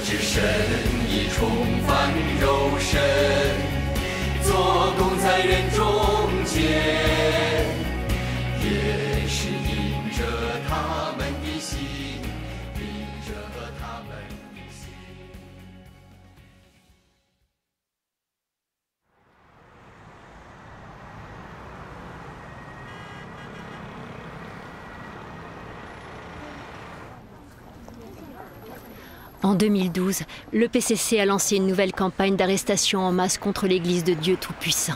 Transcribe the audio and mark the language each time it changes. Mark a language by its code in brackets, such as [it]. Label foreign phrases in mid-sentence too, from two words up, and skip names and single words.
[zh] 神已重返肉身，做工在人中间，也是因着他们的心，因着他们的心。 [fr] En 2012, le PCC a lancé une nouvelle campagne d'arrestation en masse contre l'Église de Dieu Tout-Puissant.